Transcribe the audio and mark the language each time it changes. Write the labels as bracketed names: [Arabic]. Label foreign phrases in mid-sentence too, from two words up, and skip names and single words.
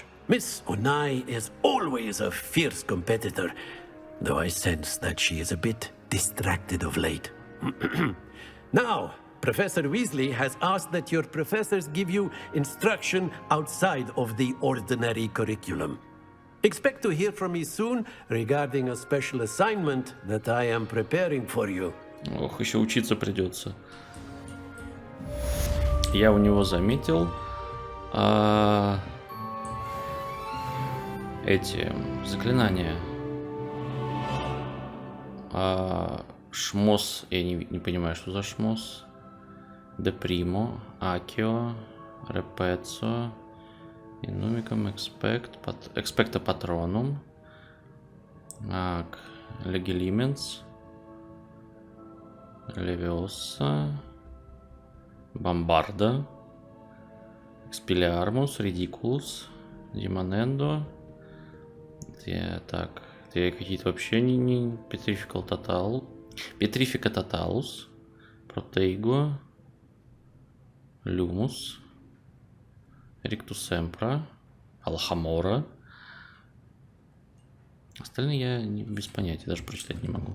[English] Miss Onai is always a fierce competitor, though I sense that she is a bit distracted of late. Now, Professor Weasley has asked that your professors give you instruction outside of the ordinary curriculum. Expect to hear from me soon regarding a special assignment that I am preparing for you. [Russian] Ох, еще учиться придется. Я у него заметил эти заклинания. Шмос, я не понимаю, что за шмос. Депримо, Акио, Репецо, Инумиком, Экспекта Патронум, Легилименс, Левиоса, Бомбарда, Экспелиармус, Редикулус, Димонендо. Так, какие-то вообще не Петрифика Тоталус, Протейго, Люмус, Риктусемпра, Алхамора. Остальные я без понятия, даже прочитать не могу.